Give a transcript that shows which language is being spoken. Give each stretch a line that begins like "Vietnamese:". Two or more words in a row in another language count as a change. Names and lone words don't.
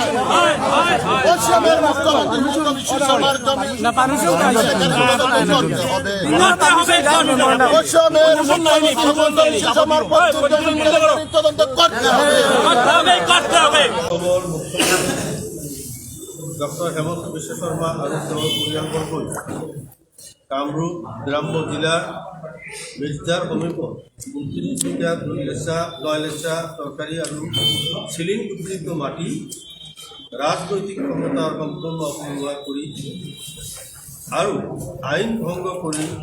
Bangla: অসমের মুখ্যমন্ত্রী হিমন্ত বিশ্ব শর্মার জমি কেলেঙ্কারির তদন্ত করতে হবে। অসমের মুখ্যমন্ত্রী হিমন্ত বিশ্ব শর্মার পত্নীর জমি কেলেঙ্কারির তদন্ত করতে হবে।
Assamese: ডক্টর হেমন্ত বিশ্ব শৰ্মা আৰু তেওঁৰ পৰিয়ালবৰ্গই কামৰূপ গ্ৰাম্য জিলাৰ মিৰ্জাৰ সমীপত 29 বিঘা 9 লেচা চৰকাৰী আৰু চিলিং উদ্ভিদ মাটি ৰাজনৈতিক ক্ষমতাৰ সম্পূৰ্ণ অপব্যৱহাৰ কৰি আৰু আইন ভংগ কৰি